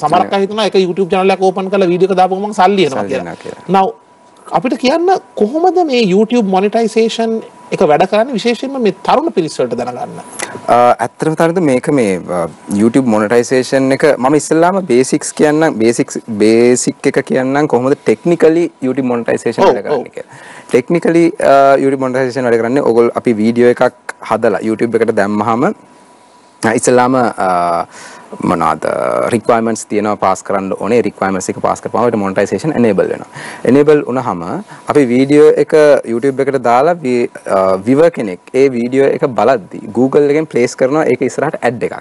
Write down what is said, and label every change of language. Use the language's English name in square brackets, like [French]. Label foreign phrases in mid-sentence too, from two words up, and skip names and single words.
[Sinhala] සමහරක් අය හිතනවා ඒක YouTube channel එකක් ඕපන් කරලා වීඩියෝ එක දාපුවම සල්ලි එනවා කියලා. now අපිට කියන්න කොහොමද මේ YouTube monetization එක වැඩ කරන්නේ විශේෂයෙන්ම මේ තරුණ පිරිස වලට දැනගන්න. ඇත්තටම තරද මේක මේ YouTube monetization එක මම ඉස්සෙල්ලාම basics කියන්නම් basic එක කියන්නම් කොහොමද [English] technically YouTube monetization [Sinhala] වැඩ කරන්නේ කියලා. [English] technically YouTube monetization [Sinhala] වැඩ කරන්නේ ඔයගොල්ලෝ අපි වීඩියෝ එකක් හදලා YouTube එකට දැම්මහම ඉස්සෙල්ලාම මොනවාද requirements තියෙනවා පාස් කරන්න ඕනේ. requirements එක පාස් කරපුවම ඒකට [English] monetization enable [Sinhala] වෙනවා. enable වුණාම අපි වීඩියෝ එක YouTube එකට දාලා viewer කෙනෙක් ඒ වීඩියෝ එක බලද්දි Google එකෙන් place කරනවා ඒක ඉස්සරහට ad එකක්.